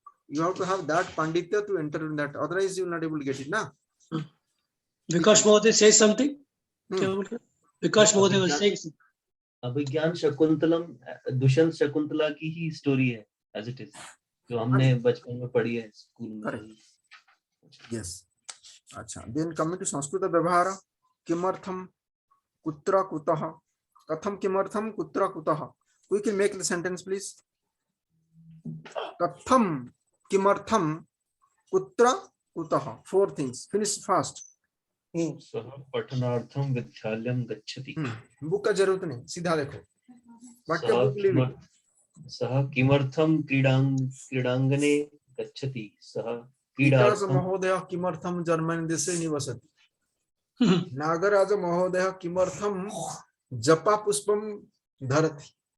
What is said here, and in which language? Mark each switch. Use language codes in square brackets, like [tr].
[en] You have to have that panditya to enter in that. Otherwise, you will not able to get it, na? Vikas Mohdey says something. Vikas Mohdey was saying something. [hi] अभिज्ञान शकुंतलम दुष्यंत शकुंतला की ही story है [en] as it is, [hi] जो हमने बचपन में पढ़ी है school में। [en] Yes. [hi] अच्छा, देन कमिंग टू संस्कृत व्यवहार। [sa] किमर्थम कुत्र कुतः कथम किमर्थम कुत्र कुतः। [en] We can make the sentence please. [sa] कथम किमर्थम कुत्र कुतः। [en] 4 things. Finish fast. [sa] सः पठनार्थम विद्यालयं गच्छति। [hi] बुक का जरूरत नहीं, सीधा देखो। वाक्य बुक ले लो। [sa] सः किमर्थम क्रीडांगणे गच्छति। सः नागराज महोदय किमर्थम जर्मनी देशे निवसति। नागराज महोदय किमर्थम जपा पुष्पम धरति।